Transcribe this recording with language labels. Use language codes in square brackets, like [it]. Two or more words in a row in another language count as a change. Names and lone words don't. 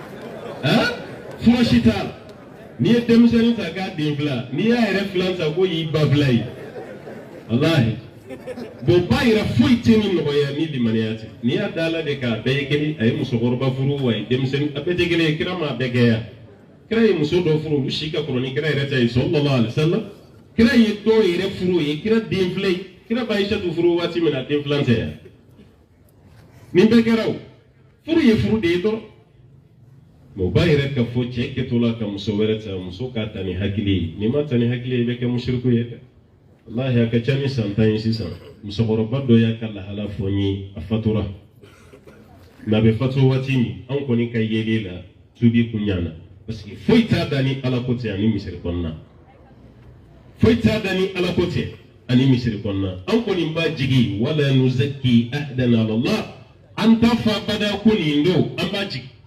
[bm] fura si t'a la n'i ye denmisɛnnin ta k'a den filan n'i y'a yɛrɛ filan ta ko y'i ba filan ye walahi bon ba yɛrɛ foyi tɛ ni nɔgɔya ni limaniya tɛ n'i y'a da ala de k'a bɛɛ ye kelen a ye musokɔrɔba furu wa a ye denmisɛnnin a bɛɛ tɛ kelen ye kira m'a bɛɛ kɛ yan kira ye muso dɔ furu olu si ka kɔrɔ ni kira yɛrɛ ta ye [ar] صلى الله عليه وسلم [bm] kira ye dɔw yɛrɛ furu ye kira den filan ye kira ba Aïchatu furu waati min na den filan tɛ yan nin bɛɛ kɛra o furu ye furu de ye dɔrɔn mais o b'a yɛrɛ ka fɔ cɛ kɛtɔ la ka muso wɛrɛ ta muso k'a ta ni hakili ye n'i ma ta ni hakili ye i bɛ kɛ musiriku ye dɛ wallahi a ka ca ni san 10 ye sisan musokɔrɔba dɔ y'a ka lahala fɔ n ye a fatura mais a bɛ fatu waati min anw kɔni ka yeli la tubi kun ɲana [fr] parce que [bm] foyi t'a da ni ala ko tɛ ani misiri kɔnɔna foyi t'a da ni ala ko tɛ ani misiri kɔnɔna an kɔni b'a jigi [ar] ولا نزكي أحدا على الله [bm] an t'a fɔ abada ko nin don an b'a jigi